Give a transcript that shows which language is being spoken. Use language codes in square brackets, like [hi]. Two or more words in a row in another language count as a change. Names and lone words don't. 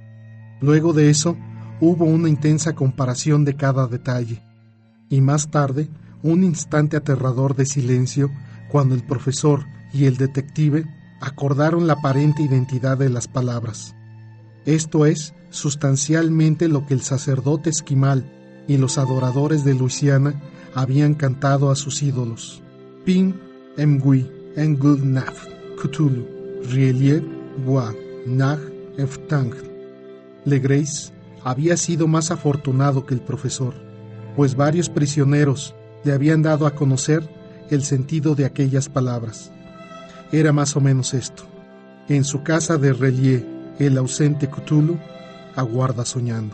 [es] Luego de eso, hubo una intensa comparación de cada detalle, y más tarde, un instante aterrador de silencio cuando el profesor y el detective acordaron la aparente identidad de las palabras. Esto es sustancialmente lo que el sacerdote esquimal y los adoradores de Luisiana habían cantado a sus ídolos. Pin Emgui Engulnaf Cthulhu Rielie Wa Nag Eftang. Legrace había sido más afortunado que el profesor, pues varios prisioneros le habían dado a conocer el sentido de aquellas palabras. Era más o menos esto: en su casa de Relie, el ausente Cthulhu aguarda soñando.